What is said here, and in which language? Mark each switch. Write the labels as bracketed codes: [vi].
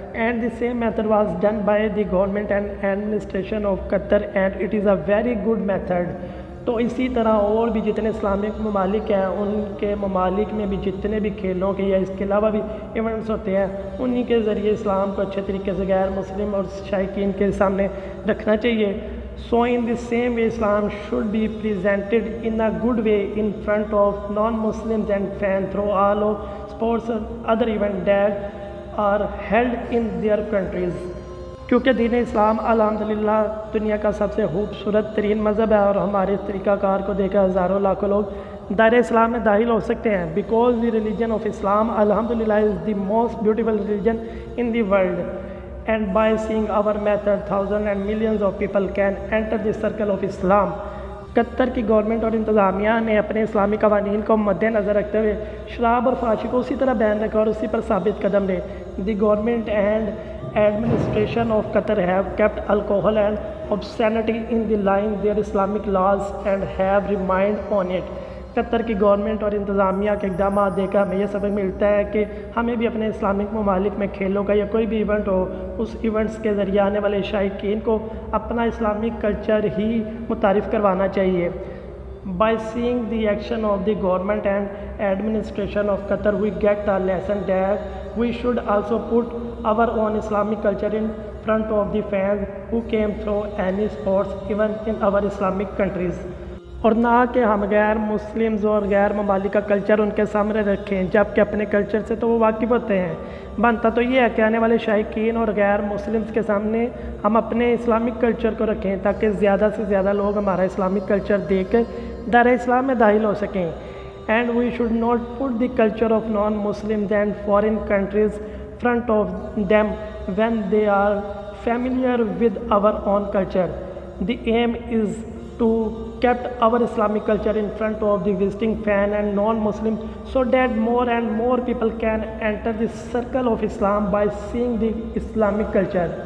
[en] And the same method was done by the government and administration of Qatar, and it is a very good method. [ur] تو اسی طرح اور بھی جتنے Islamic ممالک ہیں، ان کے ممالک میں بھی جتنے بھی کھیلوں کے یا اس کے علاوہ بھی ایونٹس ہوتے ہیں، انہی کے ذریعے اسلام کو اچھے طریقے سے غیر مسلم اور شائقین کے سامنے رکھنا چاہیے. [en] So in the same way, Islam should be presented in a good way in front of non-Muslims and fans through all of sports and other events that are held in their countries. [ur] کیونکہ دین اسلام الحمدللہ دنیا کا سب سے خوبصورت ترین مذہب ہے، اور ہمارے اس طریقہ کار کو دیکھ کر ہزاروں لاکھوں لوگ دائرہ اسلام میں داخل ہو سکتے ہیں. [en] Because the religion of Islam الحمدللہ is the most beautiful religion in the world. And by seeing our method, thousands and millions of people can enter the circle of Islam. [ur] قطر کی گورنمنٹ اور انتظامیہ نے اپنے اسلامی قوانین کو مد نظر رکھتے ہوئے شراب اور فحاشی کو اسی طرح بین رکھا اور اسی پر ثابت قدم رہے. [en] The government and administration of Qatar have kept alcohol and obscenity in the line their Islamic laws and have remained on it. [ur] قطر کی گورنمنٹ اور انتظامیہ کے اقدامات دیکھ کر ہمیں یہ سبق ملتا ہے کہ ہمیں بھی اپنے اسلامک ممالک میں کھیلوں کا یا کوئی بھی ایونٹ ہو، اس ایونٹس کے ذریعے آنے والے شائقین کو اپنا اسلامک کلچر ہی متعارف کروانا چاہیے. [en] By seeing the action of the government and administration of Qatar, we get a lesson that we should also put our own Islamic culture in front of the fans who came through any sports even in our Islamic countries. [ur] اور نہ کہ ہم غیر Muslims اور غیر ممالک کا culture ان کے سامنے رکھیں، جبکہ اپنے کلچر سے تو وہ واقف ہوتے ہیں. بنتا تو یہ ہے کہ آنے والے شائقین اور غیر مسلمز کے سامنے ہم اپنے اسلامک کلچر کو رکھیں، تاکہ زیادہ سے زیادہ لوگ ہمارا اسلامک کلچر دیکھ کر دائرہ اسلام میں داخل ہو سکیں. [en] And we should not put the culture of non Muslims and foreign countries front of them when they are familiar with our own culture. The aim is to kept our Islamic culture in front of the visiting fan and non-Muslim, so that more and more people can enter the circle of Islam by seeing the Islamic culture.